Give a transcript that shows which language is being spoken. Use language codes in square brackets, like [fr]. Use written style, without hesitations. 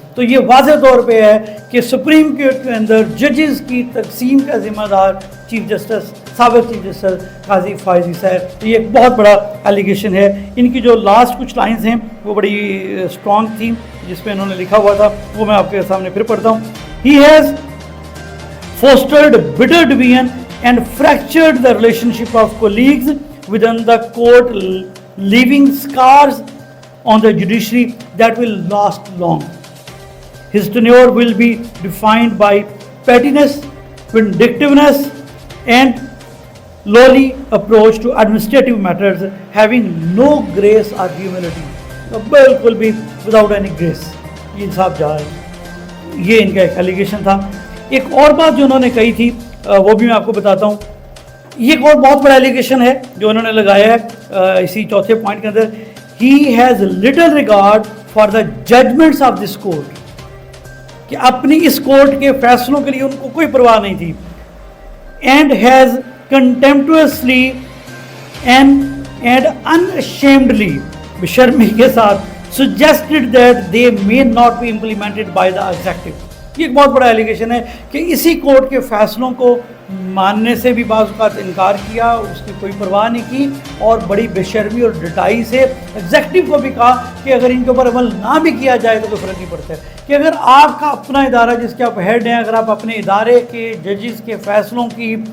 [ur] تو یہ واضح طور پہ ہے کہ سپریم کورٹ کے اندر ججز کی تقسیم کا ذمہ دار چیف جسٹس, سابق چیف جسٹس قاضی فائز عیسیٰ ہے. تو یہ ایک بہت بڑا ایلیگیشن ہے. ان کی جو لاسٹ کچھ لائنز ہیں وہ بڑی اسٹرانگ تھیں جس پہ انہوں نے لکھا ہوا تھا, وہ میں آپ کے سامنے پھر پڑھتا ہوں. [en] He has fostered bitter division and fractured the relationship of colleagues within the court, leaving scars on the judiciary that will last long. His tenure will be defined by pettiness, vindictiveness, and lowly approach to administrative matters, having no grace or humility. [ur] بالکل بھی [en] without any grace [ur] یہ انصاف جا رہا ہے. یہ ان کا ایک ایلیگیشن تھا. ایک اور بات جو انہوں نے کہی تھی وہ بھی میں آپ کو بتاتا ہوں. یہ ایک اور بہت بڑا ایلیگیشن ہے جو انہوں نے لگایا ہے اسی چوتھے پوائنٹ کے اندر. [en] he has little regard for the judgments of this court, [ur] کہ اپنی اس کورٹ کے فیصلوں کے لیے ان کو کوئی پرواہ نہیں تھی. [en] and has contemptuously and unashamedly, [ur] بشرمی کے ساتھ [en] suggested that they may not be implemented by the executive. [ur] یہ ایک بہت بڑا ایلیگیشن ہے کہ اسی کورٹ کے فیصلوں کو ماننے سے بھی بعض اوقات انکار کیا، اس کی کوئی پرواہ نہیں کی، اور بڑی بے شرمی اور ڈٹائی سے ایگزیکٹو کو بھی کہا کہ اگر ان کے اوپر عمل نہ بھی کیا جائے تو کوئی فرق نہیں پڑتا ہے، کہ اگر آپ کا اپنا ادارہ جس کے آپ ہیڈ ہیں، اگر آپ اپنے ادارے کے ججز کے فیصلوں کی